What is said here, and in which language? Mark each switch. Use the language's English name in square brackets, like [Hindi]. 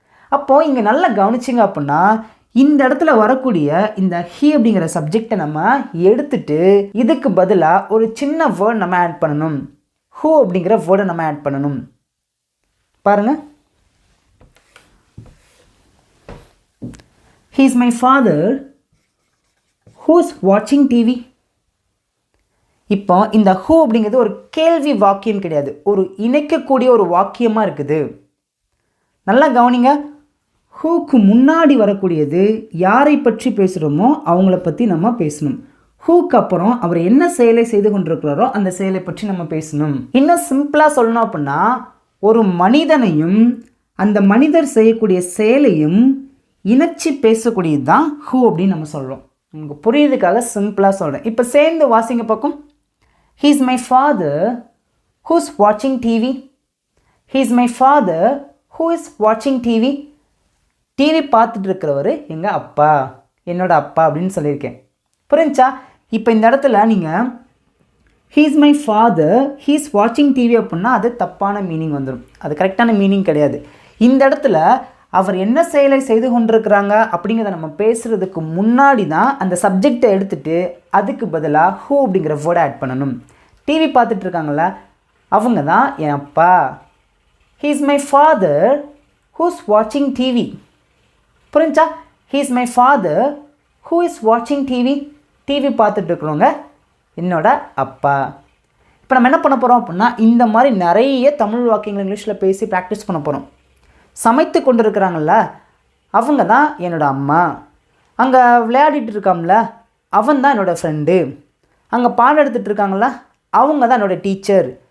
[Tamil] அப்போது இங்கே நல்லா கவனிச்சிங்க அப்படின்னா இந்த இடத்துல வரக்கூடிய இந்த ஹி அப்படிங்கிற சப்ஜெக்டை நம்ம எடுத்துட்டு இதுக்கு பதிலாக ஒரு சின்ன வேர்ட் நம்ம ஆட் பண்ணணும். ஹூ அப்படிங்கிற வேர்டை நம்ம ஆட் பண்ணணும். பாருங்கள், [English] he is my father who's watching TV. [Tamil] இப்போ இந்த who அப்படிங்கிறது ஒரு கேள்வி வாக்கியம் கிடையாது, ஒரு இணைக்கக்கூடிய ஒரு வாக்கியமாக இருக்குது. நல்லா கவனிங்க. ஹூக்கு முன்னாடி வரக்கூடியது யாரை பற்றி பேசுகிறோமோ அவங்கள பற்றி நம்ம பேசணும். ஹூக்கு அப்புறம் அவர் என்ன செயலை செய்து கொண்டிருக்கிறாரோ அந்த செயலை பற்றி நம்ம பேசணும். இன்னும் சிம்பிளாக சொல்லணும் அப்படின்னா, ஒரு மனிதனையும் அந்த மனிதர் செய்யக்கூடிய செயலையும் இணைச்சி பேசக்கூடியது தான் ஹூ அப்படின்னு நம்ம சொல்கிறோம். உங்களுக்கு புரியுறதுக்காக சிம்பிளாக சொல்கிறேன். இப்போ சேர்ந்து வாசிங்க பக்கம். [English] He is my father who's watching TV. He is my father who is watching TV. [Tamil] TV பார்த்துட்டு இருக்கிறவர் எங்கள் அப்பா, என்னோட அப்பா அப்படின்னு சொல்லியிருக்கேன். புரிஞ்சா? இப்போ இந்த இடத்துல நீங்கள் [English] he is my father, he is watching TV [Tamil] அப்படின்னா அது தப்பான மீனிங் வந்துடும். அது கரெக்டான மீனிங் கிடையாது. இந்த இடத்துல அவர் என்ன செயலை செய்து கொண்டிருக்கிறாங்க அப்படிங்கிறத நம்ம பேசுகிறதுக்கு முன்னாடி தான் அந்த சப்ஜெக்டை எடுத்துகிட்டு அதுக்கு பதிலாக ஹூ அப்படிங்கிற வேர்டை ஆட் பண்ணணும். டிவி பார்த்துட்டு இருக்காங்கள அவங்க தான் என் அப்பா. [English] he is my father who's watching TV. [Tamil] புரிஞ்சா? [English] he is my father who is watching TV. [Tamil] TV பார்த்துட்டு இருக்கிறவங்க என்னோட அப்பா. இப்போ நம்ம என்ன பண்ண போகிறோம் அப்படின்னா, இந்த மாதிரி நிறைய தமிழ் வாக்கியங்கள் இங்கிலீஷில் பேசி ப்ராக்டிஸ் பண்ண போகிறோம். சமைத்து கொண்டு இருக்கிறாங்கல்ல அவங்க தான் என்னோட அம்மா. அங்கே விளையாடிட்டு இருக்காம்ல அவன் தான் என்னோடய ஃப்ரெண்டு. அங்கே பாடம் எடுத்துகிட்டு இருக்காங்கள அவங்க தான் என்னோடய டீச்சர்.